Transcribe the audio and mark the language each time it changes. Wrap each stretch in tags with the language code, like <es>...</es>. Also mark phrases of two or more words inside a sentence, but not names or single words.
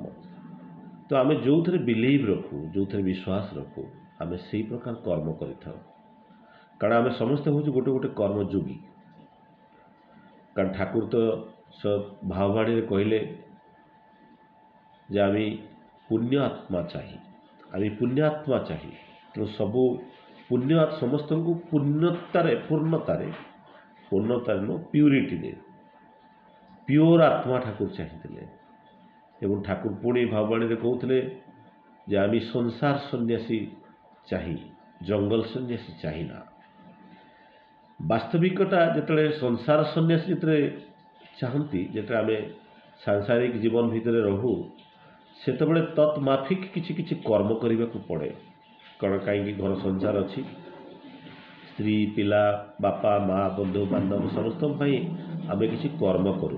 <or>ତ ଆମେ ଯେଉଁଥିରେ ବିଲିଭ୍ ରଖୁ, ଯେଉଁଥିରେ ବିଶ୍ୱାସ ରଖୁ, ଆମେ ସେଇ ପ୍ରକାର କର୍ମ କରିଥାଉ। କାରଣ ଆମେ ସମସ୍ତେ ହେଉଛୁ ଗୋଟେ ଗୋଟେ କର୍ମଯୋଗୀ। କାରଣ ଠାକୁର ତ ଭାବବାଣୀରେ କହିଲେ ଯେ</or> <bn>আমি পুণ্য আত্মা চাহি,</bn> <or>আমি পুণ্যাତ୍ମା ଚାହିଁ। ତେଣୁ ସବୁ ପୁଣ୍ୟ ସମସ୍ତଙ୍କୁ ପୂର୍ଣ୍ଣତାରେ ପ୍ୟୁରିଟିରେ ପିଓର ଆତ୍ମା ଠାକୁର ଚାହିଁଥିଲେ। ଏବଂ ଠାକୁର ପୁଣି ଭାବବାଣୀରେ କହୁଥିଲେ যে</or> <bn>আমি সংসার সন্ন্যাসী চাহি,</bn> <or>জঙ্গল সন্ন্ୟାସୀ ଚାହିଁ ନା। ବାସ୍ତବିକତା ଯେତେବେଳେ ସଂସାର ସନ୍ନ୍ୟାସୀ ଯେତେବେଳେ ଚାହାନ୍ତି, ଯେତେବେଳେ ଆମେ ସାଂସାରିକ ଜୀବନ ଭିତରେ ରହୁ, ସେତେବେଳେ ତତ୍ ମାଫିକ କିଛି କିଛି କର୍ମ କରିବାକୁ ପଡ଼େ। କ'ଣ କାହିଁକି ଘର ସଂସାର ଅଛି, ସ୍ତ୍ରୀ ପିଲା ବାପା ମା ବନ୍ଧୁ ବାନ୍ଧବ ସମସ୍ତଙ୍କ ପାଇଁ ଆମେ କିଛି କର୍ମ କରୁ।</or>